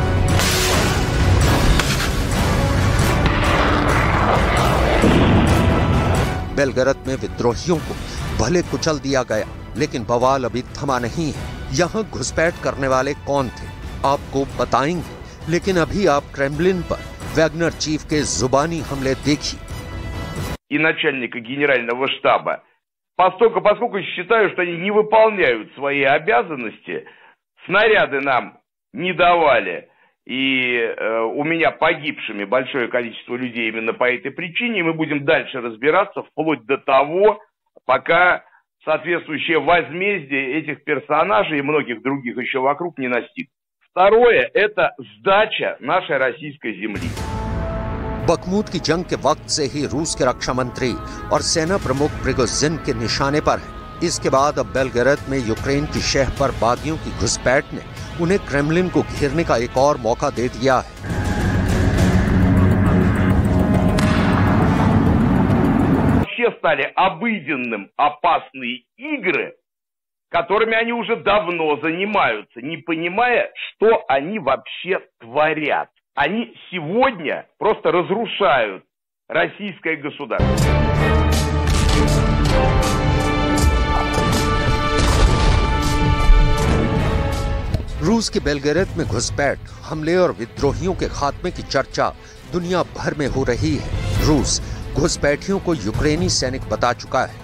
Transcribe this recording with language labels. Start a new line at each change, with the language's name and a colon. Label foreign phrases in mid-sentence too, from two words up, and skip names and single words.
Hindi: बेलगरद में विद्रोहियों को भले कुचल दिया गया, लेकिन बवाल अभी थमा नहीं है। यहाँ घुसपैठ करने वाले कौन थे, आपको बताएंगे, लेकिन अभी आप क्रेमलिन पर वैगनर चीफ के जुबानी हमले देखिए।
Russian: И начальника генерального штаба, поскольку считаю, что они не выполняют свои обязанности, снаряды нам не давали, и у меня погибшими большое количество людей именно по этой причине, и мы будем дальше разбираться вплоть до того, пока соответствующее возмездие этих персонажей и многих других еще вокруг не настигнет. Второе – это сдача нашей российской земли.
Hindi: बखमूत की जंग के वक्त से ही रूस के रक्षा मंत्री और सेना प्रमुख प्रिगोजिन के निशाने पर है। इसके बाद अब बेलगरद में यूक्रेन की शहर पर बागियों की घुसपैठ ने उन्हें क्रेमलिन को घेरने का एक और मौका दे दिया है।
Russian: Все стали обыденным опасные игры, которыми они уже давно занимаются, не понимая, что они вообще творят. Они сегодня просто разрушают российское государство.
Hindi: रूस के बेलगरद में घुसपैठ, हमले और विद्रोहियों के खात्मे की चर्चा दुनिया भर में हो रही है। रूस घुसपैठियों को यूक्रेनी सैनिक बता चुका है।